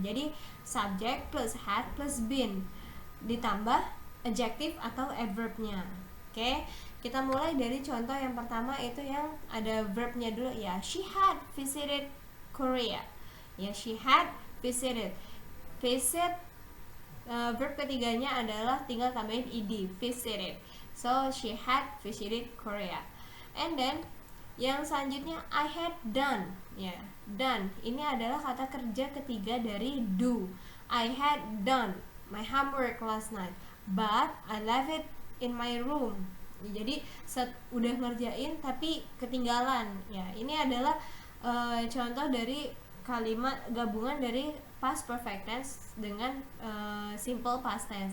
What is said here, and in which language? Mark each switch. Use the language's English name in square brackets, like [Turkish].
[Indonesian] Jadi subject plus had plus been ditambah adjective atau adverbnya. Oke, kita mulai dari contoh yang pertama, itu yang ada verbnya dulu ya. [English] She had visited Korea. Ya, she had visited. [Indonesian] Visit verb ketiganya adalah tinggal tambahin ed, visited. [English] So she had visited Korea. [Indonesian] And then yang selanjutnya [English] I had done [Indonesian] ya, done ini adalah kata kerja ketiga dari do. [English] I had done my homework last night but I left it in my room. [Indonesian] Jadi udah ngerjain tapi ketinggalan ya. Ini adalah contoh dari kalimat gabungan dari past perfect tense dengan simple past tense.